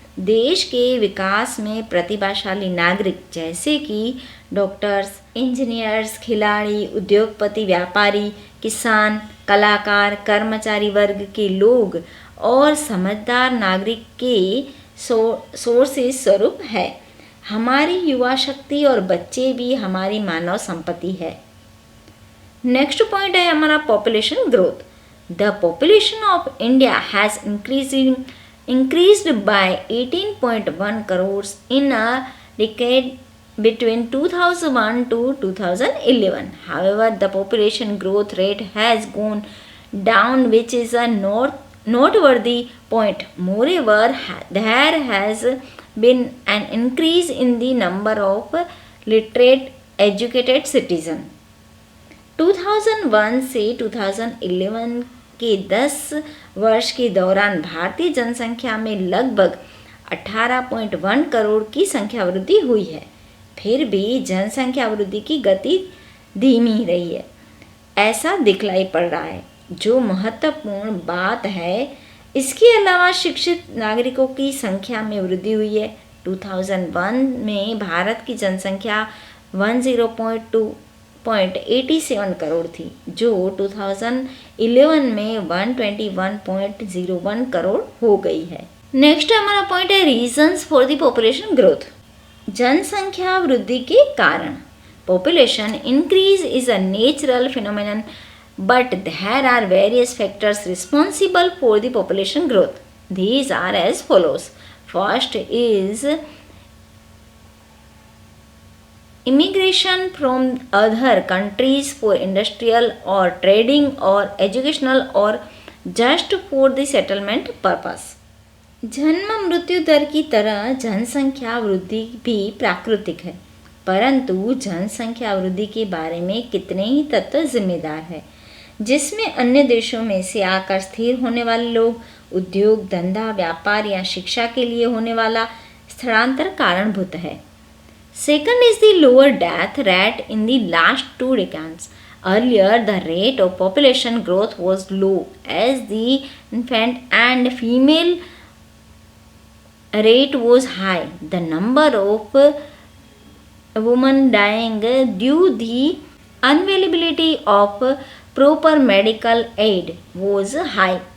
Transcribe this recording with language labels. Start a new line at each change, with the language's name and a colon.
Hindi: देश के विकास में प्रतिभाशाली नागरिक जैसे कि डॉक्टर्स, इंजीनियर्स, खिलाड़ी, उद्योगपति, व्यापारी, किसान, कलाकार, कर्मचारी वर्ग के लोग और समझदार नागरिक के सोर्सेस स्वरूप है। हमारी युवा शक्ति और बच्चे भी हमारी मानव संपत्ति है।
English: next point
Hindi: है हमारा
English: Population growth. The population of India has increased by 18.1 crores in a decade between 2001 to 2011. However, the population growth rate has gone down, which is a noteworthy point. Moreover, there has been an increase in the number of literate, educated citizens.
Hindi: 2001 से 2011 के 10 वर्ष के दौरान भारतीय जनसंख्या में लगभग 18.1 करोड़ की संख्या वृद्धि हुई है। फिर भी जनसंख्या वृद्धि की गति धीमी रही है, ऐसा दिखलाई पड़ रहा है, जो महत्वपूर्ण बात है। इसके अलावा शिक्षित नागरिकों की संख्या में वृद्धि हुई है। 2001 में भारत की जनसंख्या 10.87 करोड़ थी, जो 2011 में 121.01 करोड़ हो गई है।
English: next
Hindi: हमारा
English: point
Hindi: है
English: Reasons for the population growth.
Hindi: जनसंख्या वृद्धि के कारण।
English: Population increase is a natural phenomenon, but there are various factors responsible for the population growth. These are as follows. First is immigration from other countries for industrial or trading or educational or just for the settlement purpose.
Hindi: जन्म मृत्यु दर की तरह जनसंख्या वृद्धि भी प्राकृतिक है, परंतु जनसंख्या वृद्धि के बारे में कितने ही तत्व जिम्मेदार है, जिसमें अन्य देशों में से आकर स्थिर होने वाले लोग, उद्योग, धंधा, व्यापार या शिक्षा के लिए होने वाला स्थलांतर कारणभूत है।
English: Second is the lower death rate in the last 2 decades. Earlier, the rate of population growth was low as the infant and female rate was high. The number of women dying due the unavailability of proper medical aid was high.